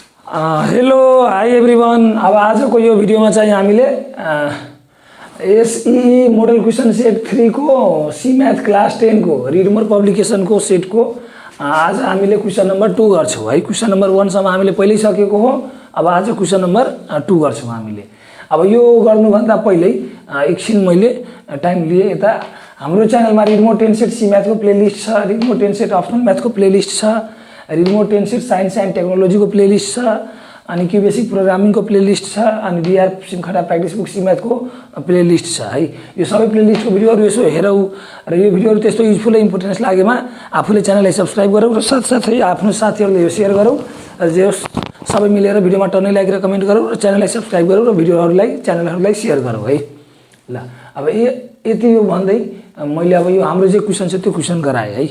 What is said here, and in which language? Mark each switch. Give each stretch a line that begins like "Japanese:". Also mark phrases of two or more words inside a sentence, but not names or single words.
English: hello hi everyone.
Nepali: अब आजको यो भिडियोमा चाहिँ हामीले
English: SE model question set
Nepali: 3 को
English: C math class
Nepali: 10 को
English: Read More publication
Nepali: को सेट को आज हामीले
English: question number
Nepali: 2 गर्छौं है।
English: question number
Nepali: 1 सम्म हामीले पहिल्यै सकेको हो। अब आज
English: question number
Nepali: 2 गर्छौं हामीले। अब यो गर्नुभन्दा पहिल्यै एकछिन मैले टाइम लिए यता हाम्रो च्यानलमा रिड मोर 10
English: set C math
Nepali: को प्लेलिस्ट छ, रिड मोर 10
English: set optional math
Nepali: को प्लेलिस्ट छ, रिड मोर 10
English: set science and technology
Nepali: को प्लेलिस्ट छ, अनि
English: QBasic programming
Nepali: को प्लेलिस्ट छ, अनि बीआर सिमखडा
English: practice book C math
Nepali: को प्लेलिस्ट छ है। यो सबै प्लेलिस्ट को भिडियोहरु यसो हेरौ र यो भिडियोहरु त्यस्तो
English: useful importance
Nepali: लागेमा आफूले च्यानललाई सब्स्क्राइब गरौ र साथसाथै आफ्नो साथीहरुले यो शेयर गरौ र जे सबै मिलेर भिडियोमा टन्नै लाइक र कमेन्ट गरौ र च्यानललाई सब्स्क्राइब गरौ र भिडियोहरुलाई च्यानलहरुलाई शेयर गरौ है। ल अब यति यो भन्दै मैले अब यो हाम्रो जे क्वेशन छ त्यो क्वेशन गराए है।